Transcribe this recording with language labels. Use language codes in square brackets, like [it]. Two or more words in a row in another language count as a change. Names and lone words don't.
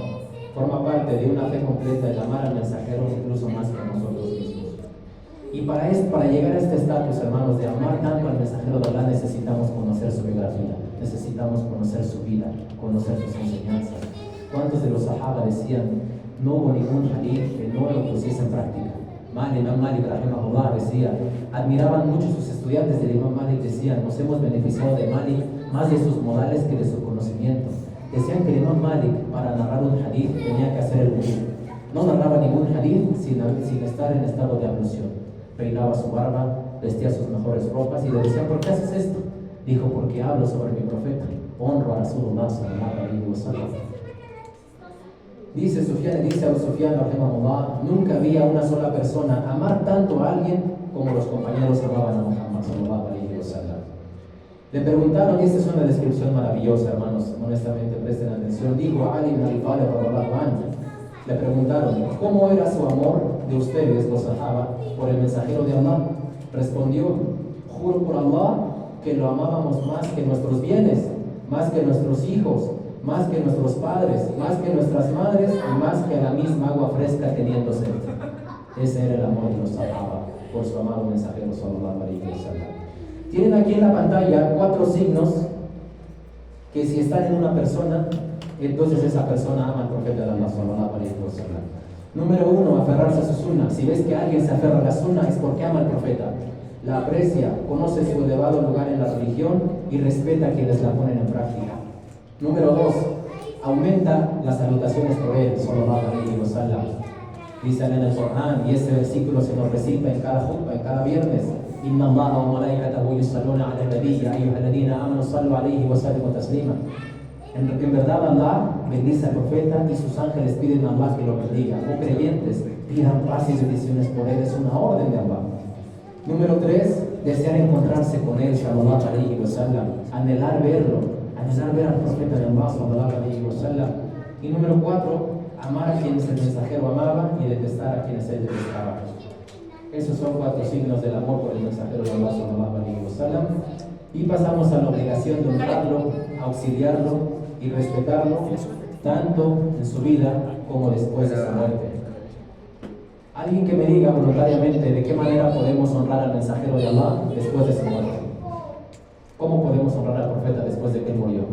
[es] Forma parte de una fe completa el amar al mensajero incluso más que a nosotros mismos. Y para llegar a este estatus, hermanos, de amar tanto al mensajero de Allah, necesitamos conocer su biografía, necesitamos conocer su vida, conocer sus enseñanzas. ¿Cuántos de los sahaba decían: no hubo ningún hadith que no lo pusiese en práctica? Imam Malik rahimahullah decía, admiraban mucho sus estudiantes del Imam Malik, decían: nos hemos beneficiado de Malik más de sus modales que de su conocimiento. Decían que el Imam Malik, para narrar un hadith, tenía que hacer el wudu. No narraba ningún hadith sin estar en estado de ablución. Peinaba su barba, vestía sus mejores ropas y le decían: ¿por qué haces esto? Dijo: porque hablo sobre mi profeta, honro a Rasulullah [ar] صلى الله عليه وسلم. [es] Dice Abu Sufyan rahimahullah, nunca había una sola persona amar tanto a alguien como los compañeros amaban a Muhammad [ar] صلى الله عليه وسلم. [es] Le preguntaron, y esta es una descripción maravillosa, hermanos, honestamente presten atención. Dijo Ali ibn Abi Talib [ar] رضي الله عنه, [es] le preguntaron: ¿cómo era su amor de ustedes, los sahaba, por el mensajero de Allah? Respondió: juro por Allah que lo amábamos más que nuestros bienes, más que nuestros hijos, más que nuestros padres, más que nuestras madres y más que a la misma agua fresca teniendo sed. Ese era el amor de los sahaba por su amado mensajero [ar] صلى الله عليه وسلم. [es] Tienen aquí en la pantalla 4 signos que si están en una persona, entonces esa persona ama al profeta de Allah [ar] صلى الله عليه وسلم. [es] Número 1, aferrarse a su sunna. Si ves que alguien se aferra a la sunna es porque ama al profeta, la aprecia, conoce su elevado lugar en la religión y respeta a quienes la ponen en práctica. Número 2, aumenta las salutaciones por él [ar] صلى الله عليه وسلم. [es] Dice en el Corán, y este versículo se nos recita en cada jutba, en cada viernes: [ar] إن الله وملائكته يصلون على النبي يا أيها الذين آمنوا صلوا عليه وسلموا تسليما. [es] En verdad Allah bendice al profeta y sus ángeles piden a Allah que lo bendiga. Oh creyentes, pidan paz y bendiciones por él, es una orden de Allah. Número 3, desear encontrarse con él [ar] صلى الله عليه وسلم, [es] anhelar verlo, anhelar ver al profeta de Allah [ar] صلى الله عليه وسلم. [es] Y número 4, amar a quienes el mensajero amaba y detestar a quienes él detestaba. Esos son 4 signos del amor por el mensajero de Allah [ar] صلى الله عليه وسلم. [es] Y pasamos a la obligación de honrarlo, auxiliarlo y respetarlo tanto en su vida como después de su muerte. Alguien que me diga voluntariamente de qué manera podemos honrar al mensajero de Allah después de su muerte. ¿Cómo podemos honrar al profeta después de que él murió?